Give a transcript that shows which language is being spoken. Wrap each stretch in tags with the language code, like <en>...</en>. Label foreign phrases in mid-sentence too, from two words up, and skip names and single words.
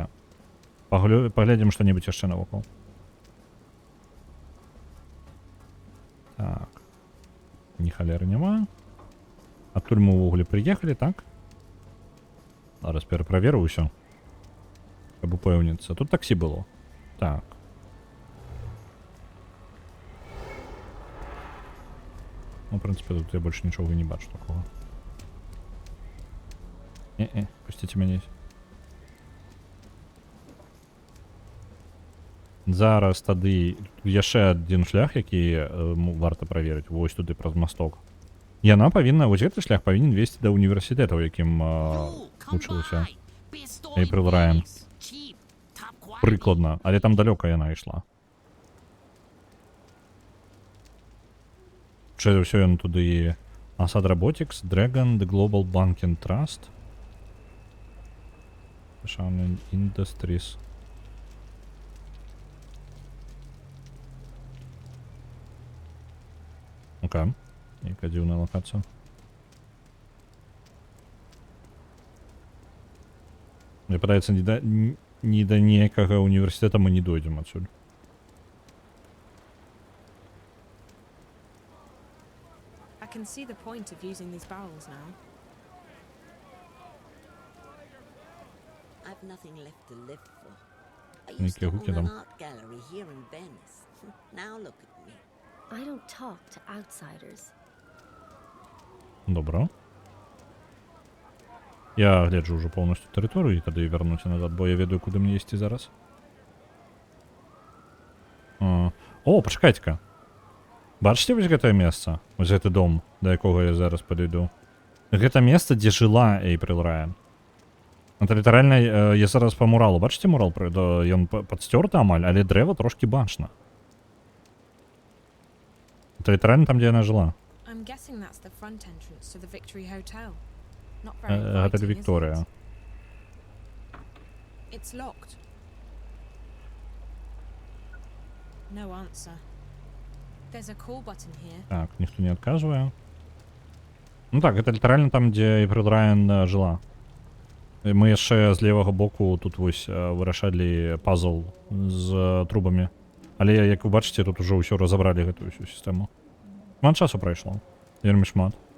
<be>Паглядзім што-небудзь яшчэ навокал. Так. Ні халеры няма. Адтуль мы ўвогуле прыехалі, так? Зараз пераправеру ўсё. Каб упэўніцца. Тут таксі было. Так. Ну,</be> <ru>в принципе,</ru> <be>тут я больше нічога не бачу такого. Пусціце мяне. Зараз тады яшчэ адзін шлях, які варта праверыць. Вось туды праз масток. Яна павінна, вось гэты шлях павінен весці да універсітэта, у якім вучылася Эйприл Райан. Прыкладна, але там далёка яна ішла. Чое ўсё ён туды Assad Robotics, Dragon, The Global Banking Trust, Shaman Industries. Окей, яка дзіўная локацыя. Мне падаецца, ні да ніякага універсітэта мы не дойдзем адсюль.</be> <en>I can see the point of using these barrels now. I've nothing left to live for. I</en> <be>Ні</be> <en>used to</en> <be>гуки</be> <en>own an</en> <be>там.</be> <en>art gallery here in Venice. Now look at me. I don't talk to outsiders.</en> <be>Добра. Я гляджу ўжо поўнасцю тэрыторыю і тады вярнуся назад, бо я ведаю, куды мне ісці зараз. О, пачакайце-ка. Бачыце вось гэтае месца? Вось гэты дом, да якога я зараз падыйду. Гэта месца, дзе жыла Эйприл Райан. Это літаральна, я зараз па муралу. Бачыце мурал? Ён падстёрты амаль, але дрэва трошкі бачна. Это літаральна там, дзе яна жыла.</be> <en>I'm guessing that's the front entrance to the Victory Hotel. Not very inviting,</en> <be>Гэта</be> <en>is it?</en> <be>Вікторія.</be> <en>It's locked. No answer. There's a call button here.</en> <be>Так, ніхто не адказвае. Ну так, гэта літаральна там, дзе Эйприл Райан жыла. Мы яшчэ з левага боку тут вось вырашалі пазл з трубамі. Але, як вы бачыце, тут ужо ўсё разабралі гэтую ўсю сістэму. Шмат часу прайшло. Вельмі шмат.</be>